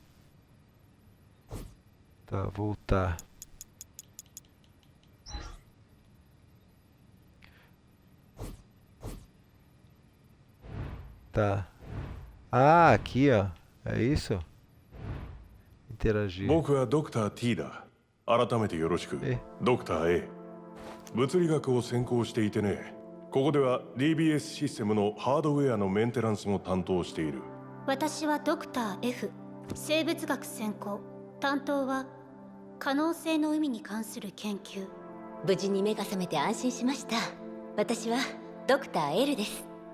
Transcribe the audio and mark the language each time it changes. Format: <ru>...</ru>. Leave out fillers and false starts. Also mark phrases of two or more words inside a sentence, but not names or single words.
<pt>Tá, voltar. Tá. Ah, aqui, ó. É isso? Interagir.</pt> <ja>僕はドクター T だ。改めてよろしく。ドクター A。物理学を専攻していてね。ここでは DBS システムのハードウェアのメンテナンスも担当している。私はドクター F。生物学専攻。担当は可能性の海に関する研究。無事に目が覚めて安心しました。私はドクター L です。</ja>